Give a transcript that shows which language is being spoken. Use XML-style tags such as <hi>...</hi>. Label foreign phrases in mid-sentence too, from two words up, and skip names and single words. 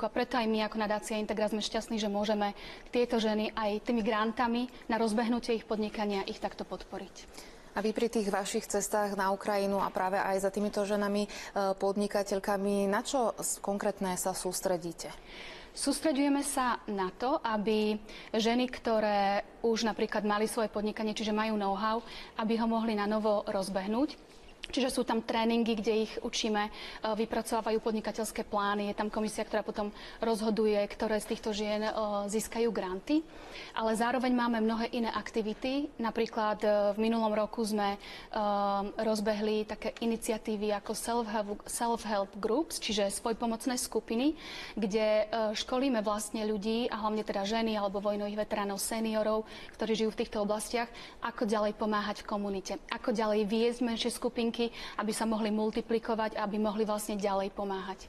<sk>A preto aj my ako nadácia Integra sme šťastní, že môžeme tieto ženy aj tými grantami na rozbehnutie ich podnikania ich takto podporiť. A vy pri tých vašich cestách na Ukrajinu a práve aj za týmito ženami podnikateľkami, na čo konkrétne sa sústredíte? Sústreďujeme sa na to, aby ženy, ktoré už napríklad mali svoje podnikanie, čiže majú know-how, aby ho mohli na novo rozbehnúť. Čiže sú tam tréningy, kde ich učíme, vypracovávajú podnikateľské plány. Je tam komisia, ktorá potom rozhoduje, ktoré z týchto žien získajú granty. Ale zároveň máme mnohé iné aktivity. Napríklad v minulom roku sme rozbehli také iniciatívy ako</sk> <en>self-help groups,</en> <sk>čiže svojpomocné skupiny, kde školíme vlastne ľudí, a hlavne teda ženy alebo vojnových veteránov, seniorov, ktorí žijú v týchto oblastiach, ako ďalej pomáhať v komunite, ako ďalej viesť menšie skupinky, aby sa mohli multiplikovať a aby mohli vlastne ďalej pomáhať.</sk>